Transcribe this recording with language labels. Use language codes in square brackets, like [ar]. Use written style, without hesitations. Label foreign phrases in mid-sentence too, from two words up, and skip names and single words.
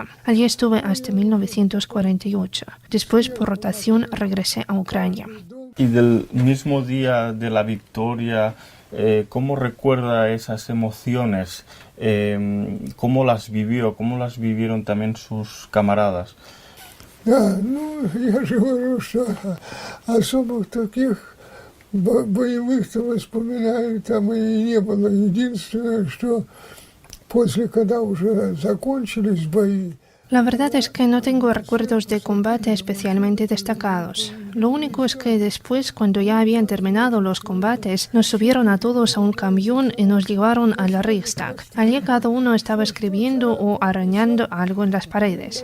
[es] Allí estuve hasta 1948. Después, por rotación, regresé a Ucrania. Y del mismo día de la victoria, ¿cómo recuerda esas emociones? ¿Cómo las vivió? ¿Cómo las vivieron también sus camaradas? [ru] Да, ну, я же говорю, что особых таких боевых-то воспоминаний там и не было. Единственное, что после, когда уже закончились бои, [es] La verdad es que no tengo recuerdos de combate especialmente destacados. Lo único es que después, cuando ya habían terminado los combates, nos subieron a todos a un camión y nos llevaron al Reichstag. Allí cada uno estaba escribiendo o arañando algo en las paredes.